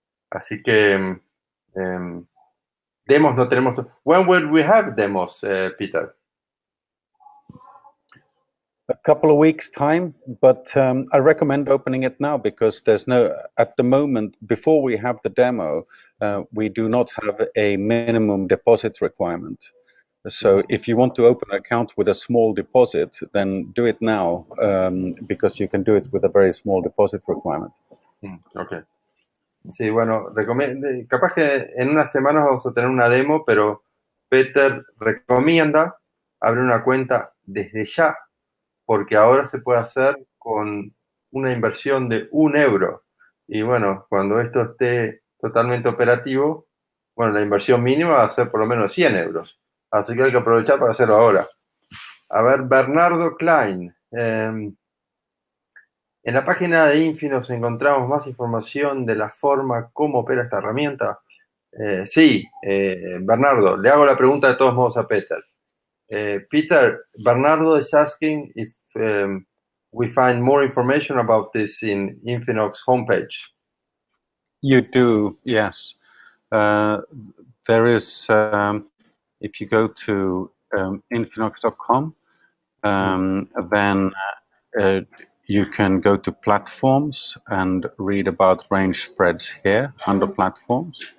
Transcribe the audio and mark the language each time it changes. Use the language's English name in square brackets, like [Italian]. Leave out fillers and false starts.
[Spanish] Así que demos no tenemos. [English] When will we have demos, Peter? A couple of weeks time, but I recommend opening it now because at the moment, before we have the demo, we do not have a minimum deposit requirement. So if you want to open an account with a small deposit, then do it now because you can do it with a very small deposit requirement. Okay. [Spanish] Sí, bueno, capaz que en unas semanas vamos a tener una demo, pero Peter recomienda abrir una cuenta desde ya, porque ahora se puede hacer con una inversión de €1. Y bueno, cuando esto esté totalmente operativo, bueno, la inversión mínima va a ser por lo menos €100. Así que hay que aprovechar para hacerlo ahora. A ver, Bernardo Klein. En la página de INFINOX encontramos más información de la forma como opera esta herramienta. Sí, Bernardo, le hago la pregunta de todos modos a Peter. [English] Peter, Bernardo is asking if we find more information about this in INFINOX homepage. You do, yes. There is, if you go to infinox.com, then you can go to platforms and read about range spreads here under platforms.